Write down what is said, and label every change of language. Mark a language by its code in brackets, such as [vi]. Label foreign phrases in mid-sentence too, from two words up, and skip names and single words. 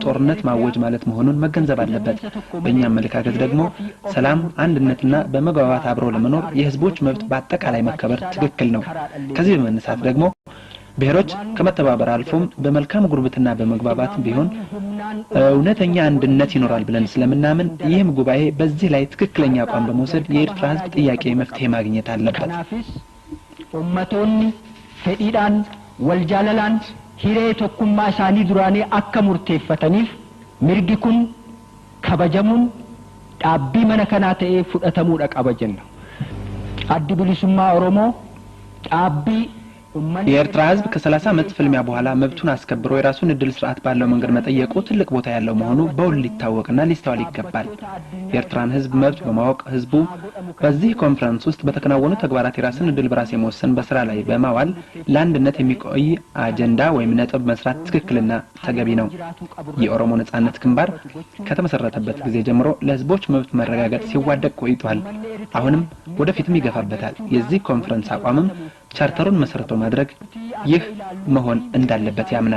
[am] ጦርነት ማወጅ ማለት መሆኑን መገንዘብ አለበት። በእኛ አመለካከት ደግሞ ሰላም፣ አንድነትና በመግባባት አብሮ ለመኖር የህዝቦች መብት በአጠቃላይ መከበር ትክክል ነው። ከዚህ በመነሳት ደግሞ ብሔሮች ከመተባበር አልፎም በመልካም ጉርብትና በመግባባት ቢሆን እውነተኛ አንድነት ይኖራል ብለን ስለምናምን ይህም ጉባኤ በዚህ ላይ ትክክለኛ አቋም በመውሰድ የኤርትራ ህዝብ ጥያቄ መፍትሄ ማግኘት አለበት። [om] ummatoonni fedhiidhaan wal jaalalaan hiree tokkummaa isaanii duraanii akka murteeffataniif mirgi kun kabajamuun dhaabbii mana kanaa ta'ee fudhatamuudha qaba jenna. Addi bilisummaa Oromoo dhaabbii [am] የኤርትራ ህዝብ ከ30 ዓመት ፍልሚያ በኋላ መብቱን አስከብሮ የራሱን እድል ስርዓት ባለው መንገድ መጠየቁ ትልቅ ቦታ ያለው መሆኑ በውል ሊታወቅና ሊስተዋል ይገባል። የኤርትራን ህዝብ መብት በማወቅ ህዝቡ በዚህ ኮንፈረንስ ውስጥ በተከናወኑ ተግባራት የራስን እድል በራስ የመወሰን በስራ ላይ በማዋል ለአንድነት የሚቆይ አጀንዳ ወይም ነጥብ መስራት ትክክልና ተገቢ ነው። የኦሮሞ ነጻነት ግንባር ከተመሰረተበት ጊዜ ጀምሮ ለህዝቦች መብት መረጋገጥ ሲዋደቅ ቆይቷል። አሁንም ወደፊትም ይገፋበታል። የዚህ ኮንፈረንስ አቋምም ቻርተሩን መሰረቱ ማድረግ ይህ መሆን እንዳለበት ያምናል።